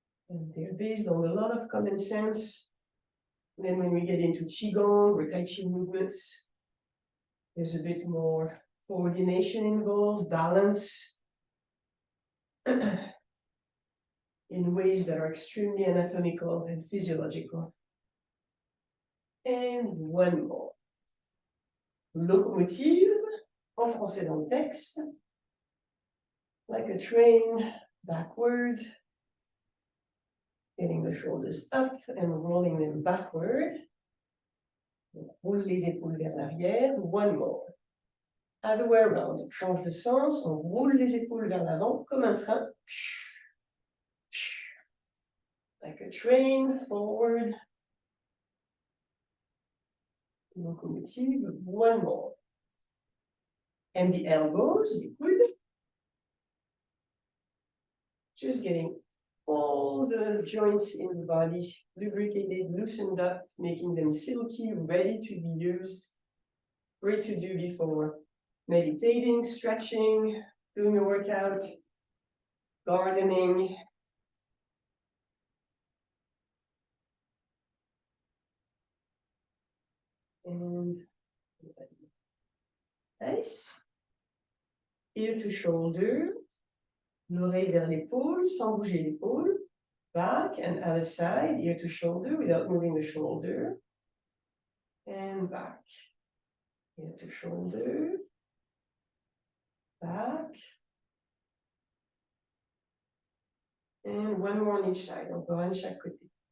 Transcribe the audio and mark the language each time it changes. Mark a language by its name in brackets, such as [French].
[English] And they're based on a lot of common sense. And then when we get into QiGong or Tai Chi movements, there's a bit more coordination involved, balance, in ways that are extremely anatomical and physiological. And one more. [French] Locomotive, en français dans le texte. [English] Like a train, backward. Getting the shoulders up and rolling them backward. [French] On roule les épaules vers l'arrière. [English] One more. Other way around. [French] On change de sens. On roule les épaules vers l'avant comme un train. [English] Like a train, forward. Locomotive. One more. And the elbows, the coudes. Just getting all the joints in the body lubricated, loosened up, making them silky, ready to be used. Great to do before meditating, stretching, doing a workout, gardening. And nice. Ear to shoulder. [French] L'oreille vers l'épaule, sans bouger l'épaule. [English] Back and other side, ear to shoulder without moving the shoulder. And back. Ear to shoulder. Back. And one more on each side, [French] encore un de chaque côté.